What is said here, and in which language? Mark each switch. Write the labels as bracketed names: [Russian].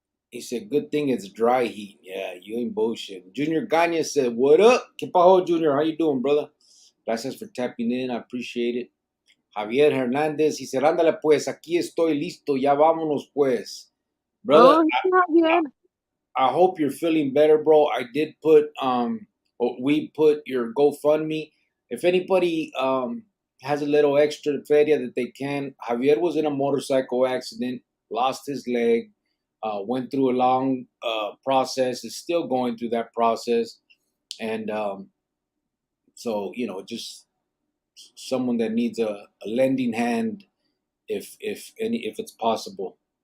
[English] He said, "Good thing it's dry heat." Yeah, you ain't bullshit. Junior Gagne said, "What up? [Spanish] ¿Qué pajo, Junior? [English] How you doing, brother?" Gracias for tapping in. I appreciate it. [Spanish] Javier Hernandez, [English] he said, [Spanish] "Ándale pues, aquí estoy listo. Ya vámonos pues." Brother, [English] Oh, he's not yet. I hope you're feeling better, bro. I did put we put your GoFundMe. If anybody has a little extra feria that they can, Javier was in a motorcycle accident, lost his leg, went through a long process, is still going through that process, and so just someone that needs a lending hand if it's possible.